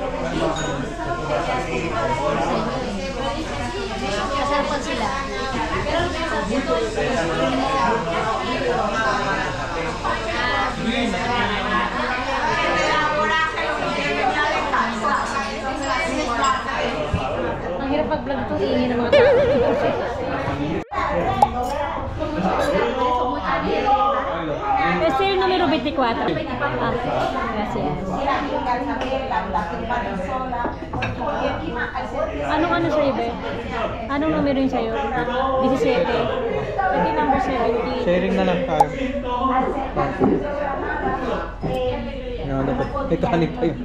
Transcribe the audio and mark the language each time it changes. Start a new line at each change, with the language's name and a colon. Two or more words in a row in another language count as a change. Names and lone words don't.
Filipino: Kasarapan sila. Ang hirap pag-vlog ito, ingin ng mga tao.
Spanish: Ese es el número 24. Ah, gracias.
Filipino: Anong ano sa'yo, Be? Anong numero yung sa'yo? 17. Pwede number 17. Sharing na lang tayo. May kanin pa yun.